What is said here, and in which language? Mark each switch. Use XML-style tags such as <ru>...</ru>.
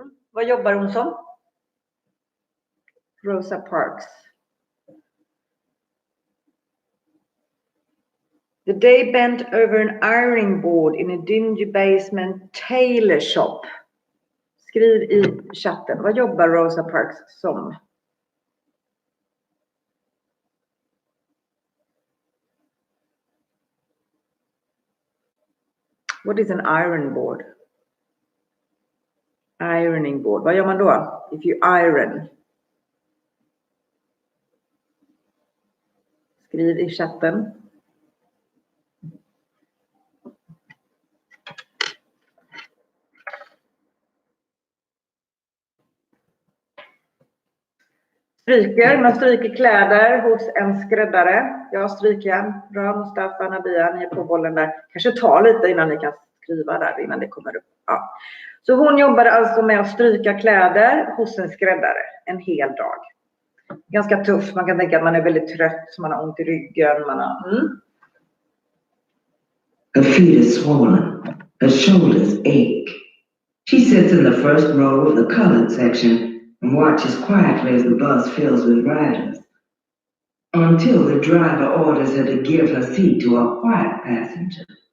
<sv>Vad jobbar hon som? Rosa Parks.</sv> <en>The day bent over an ironing board in a dingy basement tailor shop.</en> <sv>Skriv i chatten. Vad jobbar Rosa Parks som?</sv> <en>What is an iron board? Ironing board.</en> <sv>Vad gör man då?</sv> <en>If you iron.</en> <sv>Skriv i chatten. Man stryker kläder hos en skräddare. Jag stryker. Bra, Mustafa, Nabia, ni är på bollen där. Kanske ta lite innan ni kan skriva där, innan det kommer upp. Ja. Så hon jobbade alltså med att stryka kläder hos en skräddare en hel dag. Ganska tuff, man kan tänka att man är väldigt trött, man har ont i ryggen.</sv> <en>Her feet are swollen, her shoulders ache. She sits in the first row of the colored section and watches quietly as the bus fills with riders, until the driver orders her to give her seat to a white passenger.</en>